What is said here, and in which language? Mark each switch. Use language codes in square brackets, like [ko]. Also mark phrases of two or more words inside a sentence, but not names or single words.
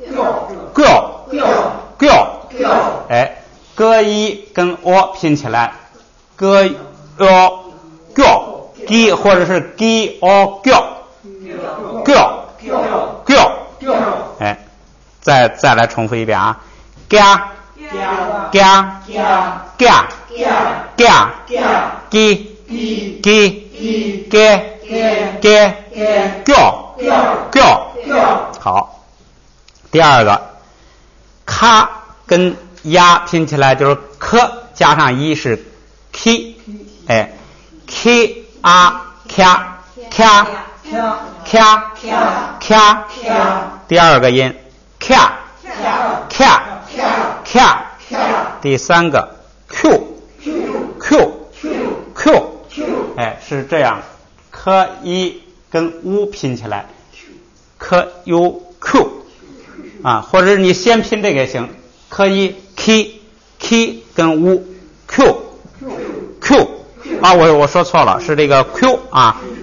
[zh] 哎，咯一跟 o 拼起来 gyo gi， 或者是 gi o gyo， 哎，再来重复一遍啊，嘎嘎嘎嘎 gi gyo， 好。第二个咔跟呀拼起来就是科加上一是 k， 哎 k a ka ka ka ka，第二个音 ka ka ka，第三个 q，哎，是这样，科一跟 u 拼起来，科 u q 啊，或者你先拼这个也行，科一 k 跟 u q 啊，我说错了，是这个 q 啊